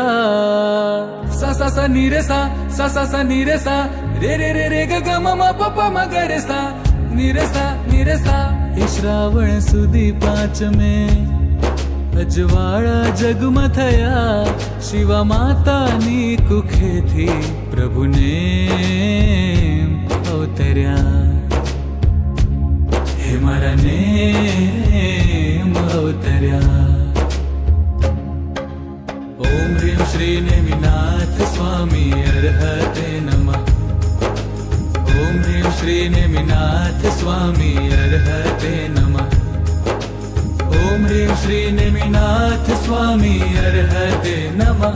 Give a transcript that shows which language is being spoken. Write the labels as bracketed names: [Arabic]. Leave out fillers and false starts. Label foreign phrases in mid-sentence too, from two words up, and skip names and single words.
[Gujarati] सा सा सा नी रे सा, सा सा सा नी रे सा, रे रे रे रे ग ग म म प प म ग रे सा, नी रे सा नी रे सा। શ્રાવણ સુદી 5 મેં અજવાળાં જગમાં થયા। શિવા માતા ની કુખે થી પ્રભુ ને અવતર્યા। હે મારા નેમ અવતર્યા। [Sanskrit] ओम ह्रीं श्री नेमिनाथ स्वामी अर्हते नमः। ओम ह्रीं श्री नेमिनाथ स्वामी अर्हते नमः। ओम ह्रीं श्री नेमिनाथ स्वामी अर्हते नमः।